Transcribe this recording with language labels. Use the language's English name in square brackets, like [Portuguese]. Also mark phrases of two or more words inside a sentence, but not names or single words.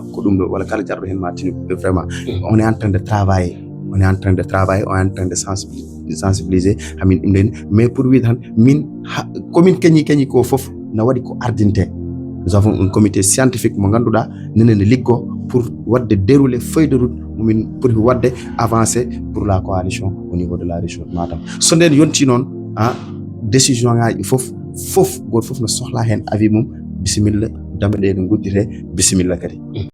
[Fula] ko ɗum ɗo walla kala jarɗo hen ma tini [French] vraiment on est en train de travailler on est en train de sensibiliser [Fula] hamin ɗum ɗen [French] mais pour [Fula] wiide tan min komin keñi ko foof na waɗi ko ardinte [French] nous avons un comité scientifique [Fula] mo ganduɗa nene liggo pour wadde [French] dérouler feuille de route [Fula] momin pour wadde [French] avancer pour la coalition au niveau de la région de Matam [Fula] so nden yonti noon décision ngaji fof goto fof no sohla hen avis mum bisimilla dama ɗe no guddite bisimilla kadi